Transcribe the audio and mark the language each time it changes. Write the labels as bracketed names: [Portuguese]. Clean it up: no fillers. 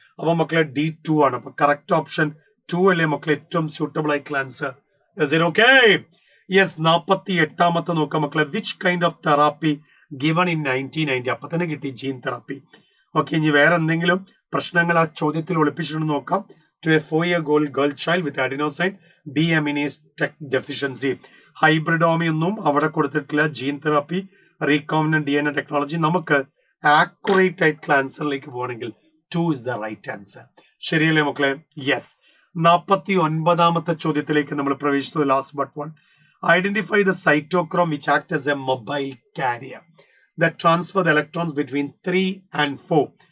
[Malayalam] അപ്പൊ മക്കളെ D2 ആണ്. അപ്പൊ കറക്റ്റ് ഓപ്ഷൻ 2 അല്ലേ മക്കളെ ഏറ്റവും സ്യൂട്ടബിൾ ആയിട്ടുള്ള ആൻസർ. [English] Okay yes. [Malayalam] 48 നോക്കാം മക്കളെ [English] Which kind of therapy given in 1990. [Malayalam] അപ്പൊ തന്നെ കിട്ടി ജീൻ തെറാപ്പി. ഓക്കെ ഇനി വേറെ എന്തെങ്കിലും പ്രശ്നങ്ങൾ ആ ചോദ്യത്തിൽ ഒളിപ്പിച്ചിട്ടുണ്ടെന്ന് നോക്കാം. [English] To a 4-year-old girl child with adenosine deaminase deficiency. [Malayalam] ഹൈബ്രിഡോമി ഒന്നും അവിടെ കൊടുത്തിട്ടില്ല. Gene therapy recombinant DNA technology. നമുക്ക് ആക്യുറേറ്റ് ആയിട്ടുള്ള ആൻസറിലേക്ക് പോകണമെങ്കിൽ [English] 2 is the right answer. [Malayalam] ശരിയല്ലേ മക്കളെ? യെസ്. 49 ചോദ്യത്തിലേക്ക് നമ്മൾ പ്രവേശിച്ചത്. Last but one. [English] Identify the cytochrome which act as a mobile carrier that transfer the electrons between 3 and 4.